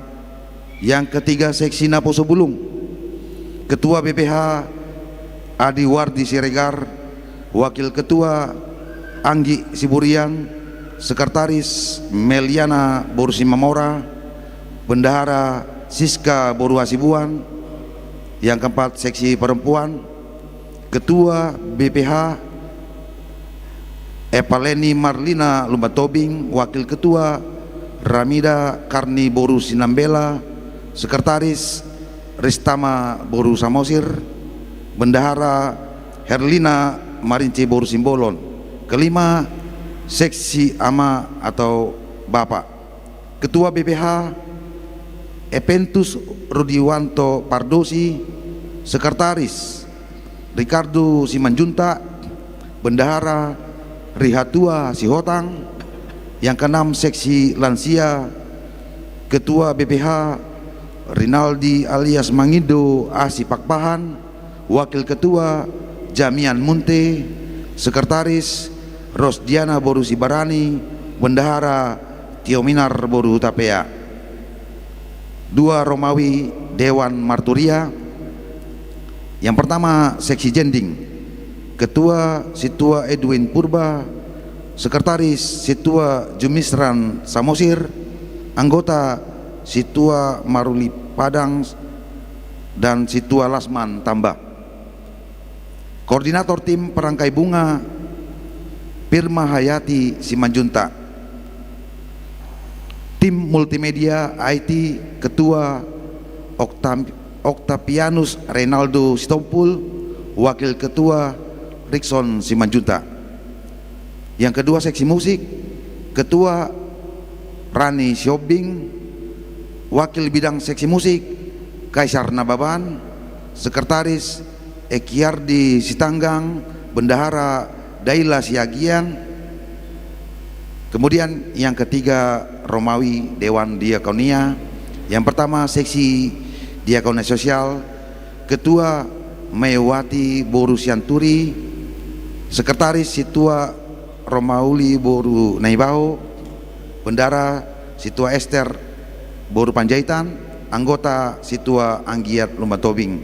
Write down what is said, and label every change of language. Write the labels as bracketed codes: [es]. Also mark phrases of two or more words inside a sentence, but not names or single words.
[id] Yang ketiga, seksi Naposo Bulung, Ketua BPH Adi Wardi Siregar, Wakil Ketua Anggi Siburian, Sekretaris Meliana Borusimamora, Bendahara Siska Boru Hasibuan. Yang keempat, seksi perempuan, Ketua BPH Epaleni Marlina Lumbatobing, Wakil Ketua Ramida Karni Boru Sinambela, Sekretaris Ristama Boru Samosir, Bendahara Herlina Marinci Boru Simbolon. Kelima, seksi ama atau bapak, Ketua BPH Epentus Rudiwanto Pardosi, Sekretaris Ricardo Simanjunta, Bendahara Rihatua Sihotang. Yang keenam, seksi lansia, Ketua BPH Rinaldi alias Mangido Asi Pakpahan, Wakil Ketua Jamian Munte, Sekretaris Rosdiana Boru Sibarani, Bendahara Tiominar Boru Tapea. Dua, Romawi Dewan Marturia. Yang pertama, seksi Jending, Ketua Situa Edwin Purba, Sekretaris Situa Jumisran Samosir, Anggota Situa Maruli Padang dan Situa Lasman Tambah. Koordinator tim Perangkai Bunga Pirma Hayati Simanjunta. Tim multimedia IT, Ketua Octavianus Reynaldo Sitompul, Wakil Ketua Rickson Simanjunta. Yang kedua, seksi musik, Ketua Rani Siobing, Wakil Bidang Seksi Musik Kaisar Nababan, Sekretaris Ekiardi Sitanggang, Bendahara Daila Siagian. Kemudian yang ketiga, Romawi Dewan Diakonia. Yang pertama, seksi Diakonia Sosial, Ketua Mewati Boru Sianturi, Sekretaris Situa Romauli Boru Naibao, Bendara Situa Esther Boru Panjaitan, Anggota Situa Anggiat Lumbatobing.